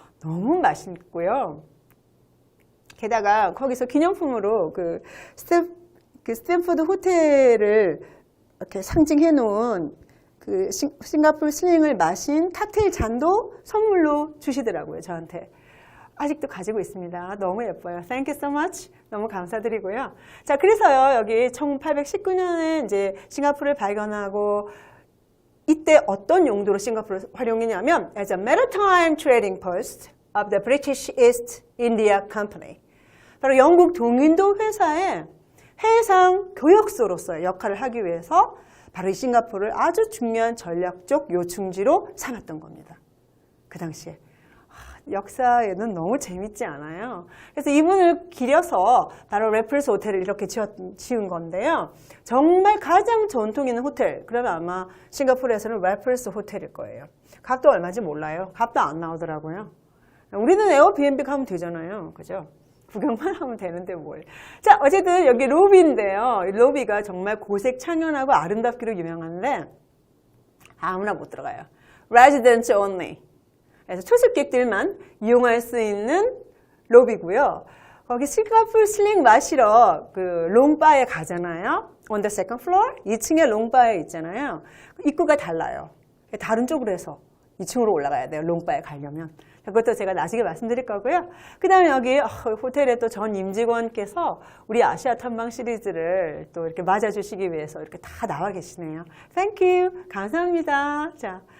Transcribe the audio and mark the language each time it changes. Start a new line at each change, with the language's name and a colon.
Korean: 너무 맛있고요. 게다가 거기서 기념품으로 그 스탠포드 호텔을 이렇게 상징해 놓은 그 싱가포르 슬링을 마신 칵테일 잔도 선물로 주시더라고요, 저한테. 아직도 가지고 있습니다. 너무 예뻐요.
English: Thank you so much.
Korean: 너무 감사드리고요. 자, 그래서요, 여기 1819년에 이제 싱가포르를 발견하고 이때 어떤 용도로 싱가포르를 활용했냐면
English: as a maritime trading post of the British East India Company.
Korean: 바로 영국 동인도 회사의 해상 교역소로서의 역할을 하기 위해서 바로 이 싱가포르를 아주 중요한 전략적 요충지로 삼았던 겁니다. 그 당시에. 역사에는 너무 재밌지 않아요? 그래서 이분을 기려서 바로 래플스 호텔을 이렇게 지은 건데요. 정말 가장 전통 있는 호텔, 그러면 아마 싱가포르에서는 래플스 호텔일 거예요. 값도 얼마인지 몰라요. 값도 안 나오더라고요. 우리는 에어비앤비 가면 되잖아요. 그죠? 구경만 하면 되는데 뭘. 자, 어쨌든 여기 로비인데요. 로비가 정말 고색 창연하고 아름답기로 유명한데 아무나 못 들어가요.
English: Residents only.
Korean: 그래서 초습객들만 이용할 수 있는 로비고요. 거기 싱가포르 슬링 마시러 그 롱바에 가잖아요.
English: On the second floor,
Korean: 2층에 롱바에 있잖아요. 입구가 달라요. 다른 쪽으로 해서 2층으로 올라가야 돼요. 롱바에 가려면. 그것도 제가 나중에 말씀드릴 거고요. 그 다음에 여기 호텔에 또 전 임직원께서 우리 아시아 탐방 시리즈를 또 이렇게 맞아주시기 위해서 이렇게 다 나와 계시네요.
English: Thank you.
Korean: 감사합니다. 자.